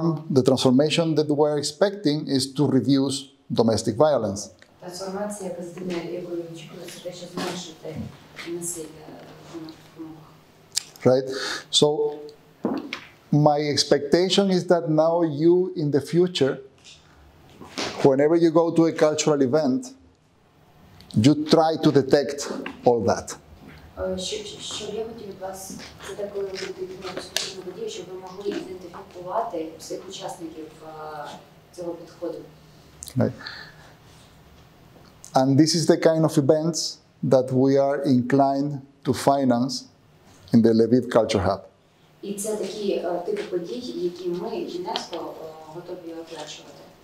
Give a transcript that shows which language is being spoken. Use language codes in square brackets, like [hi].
[en] The transformation that we're expecting is to reduce domestic violence. [uk] трансформація, яку ви очікуєте, це те, що зменшити насилля в домах. [en] Right? So my expectation is that now you in the future, whenever you go to a cultural event, you try to detect all that. [uk] Що я хотів від вас, це те, коли ви будете відбуватися культурну подію, щоб ви могли ідентифікувати всіх учасників цього підходу. [en] Right? And this is the kind of events that we are inclined to finance in the Lviv Culture Hub. [uk] І це такі типи подій, які ми, ЮНЕСКО, готові оплачувати.